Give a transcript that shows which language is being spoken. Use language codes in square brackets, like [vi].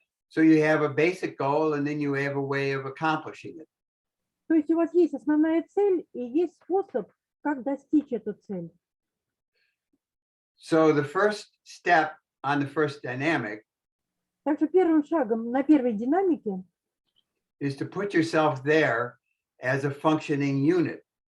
[en] So you have a basic goal and then you have a way of accomplishing it. [ru] То есть у вас есть основная цель и есть способ, как достичь эту цель. [en] So the first step on the first dynamic [ru] Так что первым шагом на первой динамике [en] is to put yourself there as a functioning unit.